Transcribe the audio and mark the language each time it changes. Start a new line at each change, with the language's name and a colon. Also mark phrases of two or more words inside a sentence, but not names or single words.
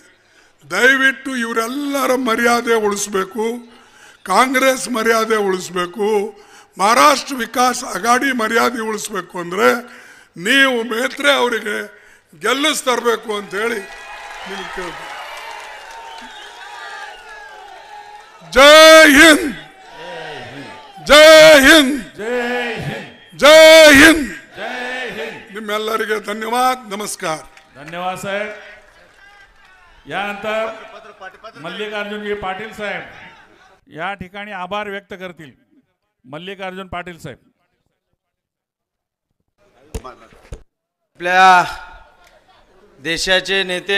Kannada: ದಯವಿಟ್ಟು ಇವರೆಲ್ಲರ ಮರ್ಯಾದೆ ಉಳಿಸ್ಬೇಕು, ಕಾಂಗ್ರೆಸ್ ಮರ್ಯಾದೆ ಉಳಿಸ್ಬೇಕು, ಮಹಾರಾಷ್ಟ್ರ ವಿಕಾಸ್ ಅಗಾಡಿ ಮರ್ಯಾದೆ ಉಳಿಸ್ಬೇಕು ಅಂದರೆ ನೀವು ಮೇತ್ರೆ ಅವರಿಗೆ ಗೆಲ್ಲಿಸ್ತರಬೇಕು ಅಂಥೇಳಿ ನಿಮ್ಗೆ ಕೇಳ್ತೀನಿ.
Hindi: जय हिंद, जय हिंद, जय हिंद, जय हिंद. जय हिंद.
Kannada: निम्मेಲ್ಲರಿಗೆ ಧನ್ಯವಾದ, ನಮಸ್ಕಾರ.
Marathi: धन्यवाद साहेब. यानंतर मल्लिकार्जुनजी पाटील साहेब या ठिकाणी आभार व्यक्त करतील. मल्लिकार्जुन पाटील साहेब. आपल्या देशाचे नेते,